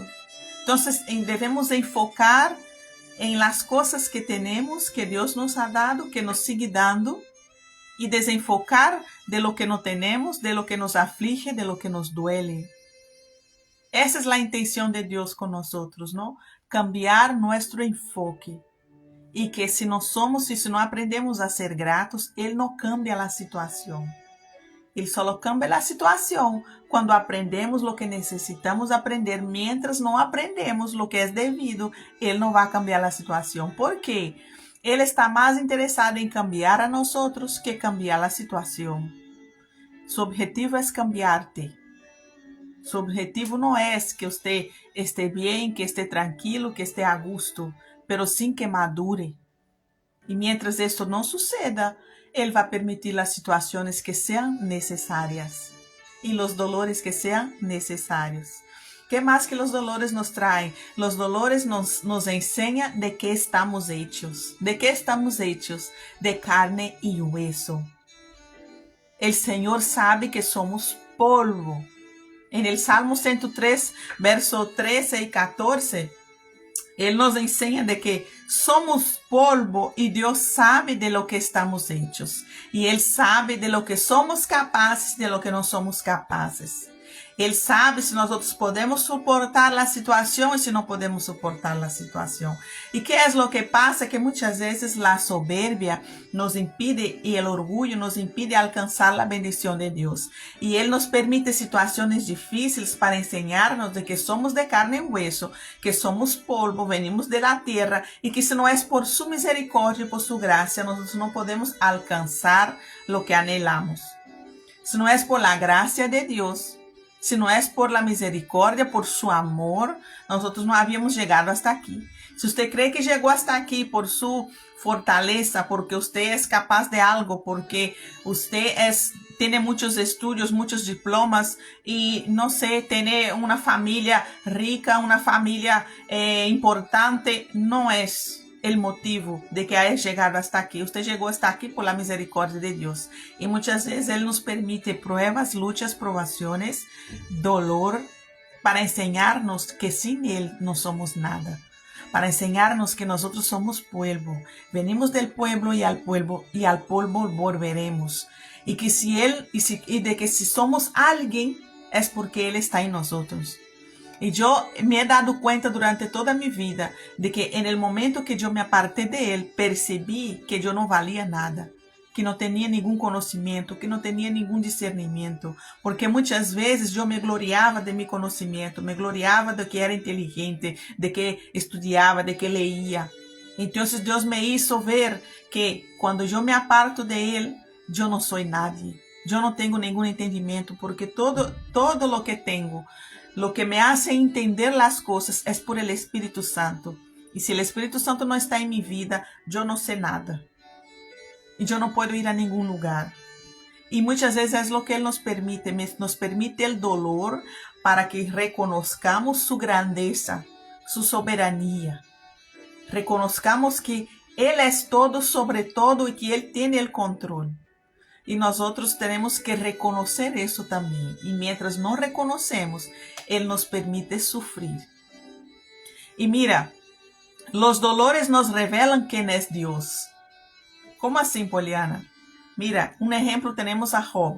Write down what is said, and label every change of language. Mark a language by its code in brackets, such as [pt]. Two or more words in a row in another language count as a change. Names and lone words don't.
[es] Entonces debemos enfocar en las cosas que tenemos, que Dios nos ha dado, que nos sigue dando, y desenfocar de lo que no tenemos, de lo que nos aflige, de lo que nos duele. Esa es la intención de Dios con nosotros, ¿no? Cambiar nuestro enfoque. Y que si no aprendemos a ser gratos, Él no cambia la situación. [pt] Ele só cambia a situação quando aprendemos o que necessitamos aprender. Mientras não aprendemos o que é devido, ele não vai cambiar a situação. Por quê? Ele está mais interessado em cambiar a nós que cambiar a situação. Su objetivo é cambiar-te. Su objetivo não é que você esteja bem, que esteja tranquilo, que esteja [es] a gusto, [pt] pero sim que madure. E mientras isso não suceda, ele vai permitir as situações que sejam necessárias e os dolores que sejam necessários. Que mais que os dolores nos traem? Os dolores nos ensinam de que estamos hechos. [es] ¿De que estamos hechos? De carne e hueso. El Senhor sabe que somos polvo. En el Salmo 103, verso 13 y 14, Él nos enseña de que somos polvo y Dios sabe de lo que estamos hechos. Y Él sabe de lo que somos capaces y de lo que no somos capaces. [pt] Ele sabe se nós outros podemos suportar a situação e se não podemos suportar a situação. E que é o que passa? Que muitas vezes a soberbia nos impide e o orgulho nos impide alcançar a bendição de Deus. E Ele nos permite situações difíceis para ensinar-nos de que somos de carne e hueso, que somos polvo, [es] venimos de la tierra [pt] e que se não é por sua misericórdia e por sua graça, nós não podemos alcançar o que anhelamos. Se não é por la graça de Deus, se não é por la misericórdia, por su amor, nós não havíamos chegado hasta aqui. Se você crê que chegou hasta aqui por sua fortaleza, porque você é capaz de algo, porque você tem muitos estudos, muitos diplomas e, não sei, tem uma família rica, uma família importante, não é o motivo de que haya chegado hasta aqui. Você chegou hasta aqui por la misericórdia de Deus. E muitas vezes Ele nos permite [es] pruebas, luchas, [pt] provações, dolor, para ensinar-nos que sem Ele não somos nada. Para ensinar-nos que nós somos polvo. [es] Venimos del pueblo e al polvo volveremos. [pt] E que de que se somos alguém é porque Ele está em nós. E eu [es] me he dado [pt] conta durante toda a minha vida de que [es] en el momento [pt] que eu me apartei de Ele, percebi que eu não valia nada, que não tinha nenhum conhecimento, que não tinha nenhum discernimento, porque muitas vezes eu me gloriava de meu conhecimento, me gloriava de que era inteligente, de que estudava, de que leía. Então Deus [es] me hizo ver [pt] que quando eu me aparto de Ele, eu não sou nadie, eu não tenho nenhum entendimento, porque [es] todo lo que [pt] tenho, [es] lo que me hace entender las cosas es por el Espíritu Santo. Y si el Espíritu Santo no está en mi vida, yo no sé nada. Y yo no puedo ir a ningún lugar. Y muchas veces es lo que Él nos permite el dolor para que reconozcamos su grandeza, su soberanía. Reconozcamos que Él es todo sobre todo y que Él tiene el control. [pt] E nós outros temos que reconhecer isso também. E mientras não reconhecemos, Ele nos permite sofrer. E mira, os dolores nos revelam quem é Deus. Como assim, Poliana? Mira, um exemplo temos a Job.